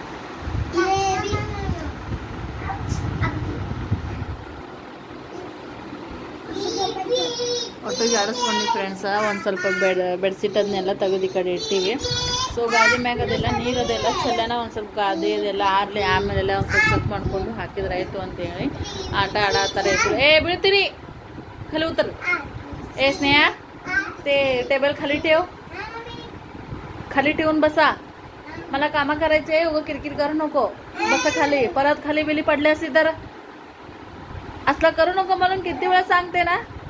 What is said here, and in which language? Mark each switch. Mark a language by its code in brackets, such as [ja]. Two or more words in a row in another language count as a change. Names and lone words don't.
[kn] ಒಟ್ಟು ಜಾಡಿಸ್ಕೊಂಡು ಫ್ರೆಂಡ್ಸ ಒಂದು ಸ್ವಲ್ಪ ಬೆಡ್ಶೀಟ್ ಅದನ್ನೆಲ್ಲ ತೆಗೆದು ಈ ಕಡೆ ಇಟ್ಟಿವಿ. ಸೊ ಗಾದಿ ಮ್ಯಾಗ ಅದೆಲ್ಲ ನೀರದೆಲ್ಲ ಚೆಲ್ಲನ ಒಂದು ಸ್ವಲ್ಪ ಗಾದಿ ಅದೆಲ್ಲ ಆರಲಿ, ಆಮೇಲೆಲ್ಲ ಒಂದು ಸ್ವಲ್ಪ ಚೆಕ್ ಮಾಡ್ಕೊಂಡು ಹಾಕಿದ್ರೆ ಆಯಿತು ಅಂತೇಳಿ ಆಟ ಆಡತ್ತಾರೆ. [mr] ಬೀಳ್ತೀರಿ खाली उतर. स्नेहा ते टेबल खाली ठेव, खाली ठेवून बसा. मला कामं करायचे, उगं किरकिर करू नको. बसा खाली. परत खाली बिली पडल्यास तर असला करू नको म्हणून किती वेळा सांगते ना.